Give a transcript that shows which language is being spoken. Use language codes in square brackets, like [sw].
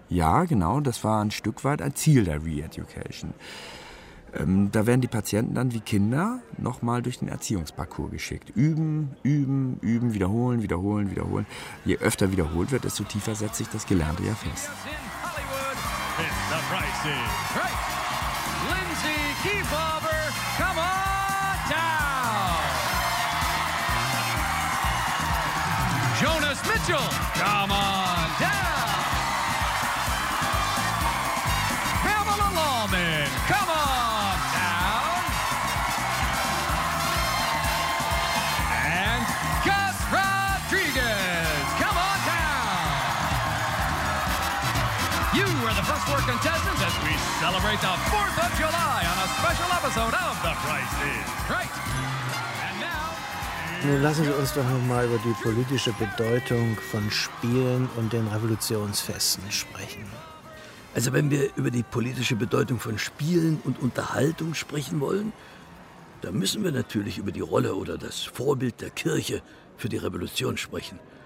[de] Ja, genau, das war ein Stück weit ein Ziel der Re-Education. Da werden die Patienten dann wie Kinder nochmal durch den Erziehungsparcours geschickt. Üben, üben, üben, wiederholen, wiederholen, wiederholen. Je öfter wiederholt wird, desto tiefer setzt sich das Gelernte ja fest. [en] The price is right. Lindsay Kiefhaber, come on down. Jonas Mitchell, come on down. Pamela Lawman, come on down. And Gus Rodriguez, come on down. You are the first four contestants. Celebrate the 4th of July on a special episode of The Price is Right. [de] Nun lassen Sie uns doch noch mal über die politische Bedeutung von Spielen und den Revolutionsfesten sprechen. Also wenn wir über die politische Bedeutung von Spielen und Unterhaltung sprechen wollen, dann müssen wir natürlich über die Rolle oder das Vorbild der Kirche für die Revolution sprechen.